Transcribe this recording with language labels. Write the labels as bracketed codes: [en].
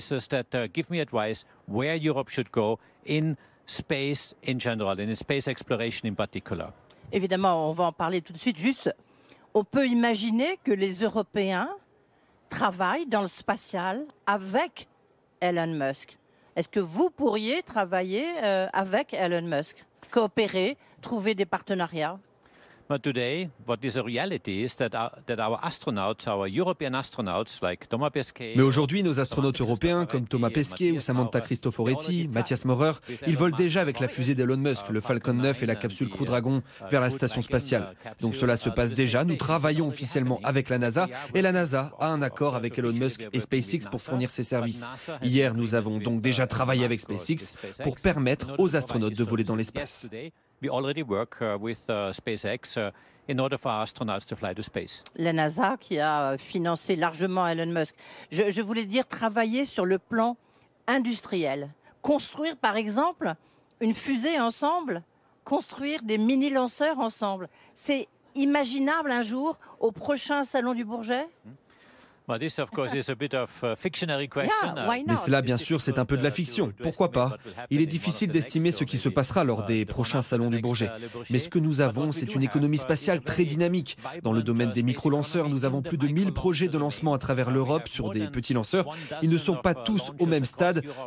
[en] That give me advice where Europe should go in space in general, in space exploration in particular. [fr] Évidemment, on va en parler tout de suite. Juste, on peut imaginer que les Européens travaillent dans le spatial avec Elon Musk. Est-ce que vous pourriez travailler avec Elon Musk, coopérer, trouver des partenariats? [en] But today, what is a reality is that our astronauts, our European astronauts, like Thomas Pesquet. [fr] Mais aujourd'hui, nos astronautes européens comme Thomas Pesquet ou Samantha Cristoforetti, Mathias Maurer, ils volent déjà avec la fusée d'Elon Musk, le Falcon 9 et la capsule Crew Dragon vers la station spatiale. Donc cela se passe déjà. Nous travaillons officiellement avec la NASA et la NASA a un accord avec Elon Musk et SpaceX pour fournir ses services. Hier, nous avons donc déjà travaillé avec SpaceX pour permettre aux astronautes de voler dans l'espace. [en] We already work with SpaceX in order for our astronauts to fly to space. [fr] La NASA qui a financé largement Elon Musk. Je voulais dire travailler sur le plan industriel. Construire par exemple une fusée ensemble, construire des mini-lanceurs ensemble. C'est imaginable un jour au prochain Salon du Bourget? [en] Well, this, of course, is a bit of a fictionary question. [fr] Mais cela, bien sûr, c'est un peu de la fiction. Pourquoi pas? Il est difficile d'estimer ce qui se passera lors des prochains salons du Bourget. Mais ce que nous avons, c'est une économie spatiale très dynamique. Dans le domaine des micro-lanceurs, nous avons plus de 1000 projets de lancement à travers l'Europe sur des petits lanceurs. Ils ne sont pas tous au même stade.